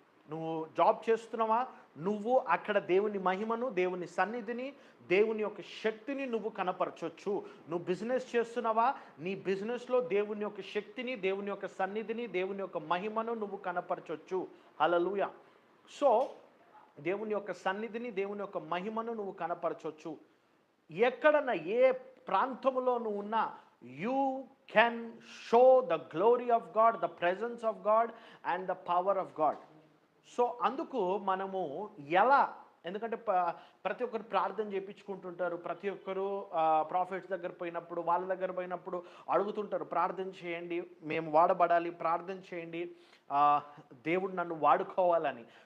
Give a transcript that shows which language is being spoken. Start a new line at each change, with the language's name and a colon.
Telugu: నువ్వు జాబ్ చేస్తున్నావా, నువ్వు అక్కడ దేవుని మహిమను, దేవుని సన్నిధిని, దేవుని యొక్క శక్తిని నువ్వు కనపరచొచ్చు. నువ్వు బిజినెస్ చేస్తున్నావా, నీ బిజినెస్లో దేవుని యొక్క శక్తిని, దేవుని యొక్క సన్నిధిని, దేవుని యొక్క మహిమను నువ్వు కనపరచొచ్చు. హల్లెలూయా. సో దేవుని యొక్క సన్నిధిని, దేవుని యొక్క మహిమను నువ్వు కనపరచొచ్చు. ఎక్కడన్నా ఏ ప్రాంతంలో నువ్వు ఉన్నా,
English: you can show the glory of God, the presence of God and the power of God.
Telugu: So అందుకు మనము ఎలా, ఎందుకంటే ప్రతి ఒక్కరు ప్రార్థన చేయించుకుంటుంటారు, ప్రతి ఒక్కరు ప్రాఫిట్స్ దగ్గర పోయినప్పుడు, వాళ్ళ దగ్గర పోయినప్పుడు అడుగుతుంటారు, ప్రార్థన చేయండి, మేము వాడబడాలి, ప్రార్థన చేయండి, దేవుడు నన్ను వాడుకోవాలని.